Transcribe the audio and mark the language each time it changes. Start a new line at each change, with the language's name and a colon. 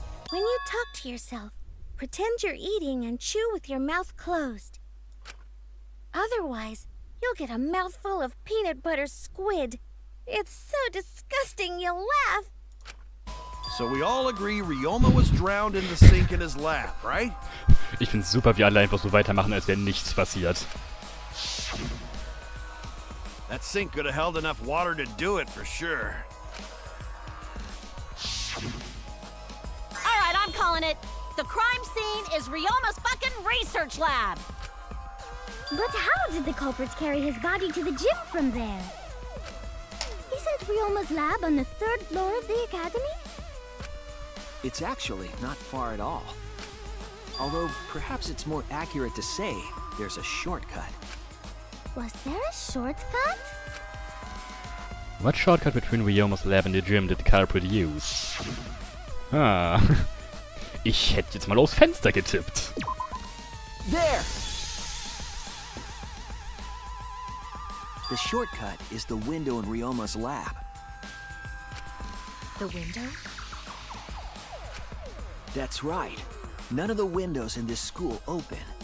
English: When you talk to yourself, pretend you're eating and chew with your mouth closed. Otherwise, you'll get a mouthful of peanut butter squid. It's so disgusting you'll laugh. So we all agree Ryoma was drowned in the sink in his lab, right?
German: Ich find's super, wie alle einfach so weitermachen, als wäre nichts passiert.
English: That sink could have held enough water to do it for sure. Alright, I'm calling it. The crime scene is Ryoma's fucking research lab. But how did the culprits carry his body to the gym from there? Isn't Ryoma's lab on the 3rd floor of the academy? It's actually not far at all. Although, perhaps it's more accurate to say there's a shortcut. Was there a shortcut? What shortcut between Ryoma's lab and the gym did the culprit use? Ah.
German: Ich hätte jetzt mal aufs Fenster getippt.
English: There! The shortcut is the window in Ryoma's lab. The window? That's right. None of the windows in this school open.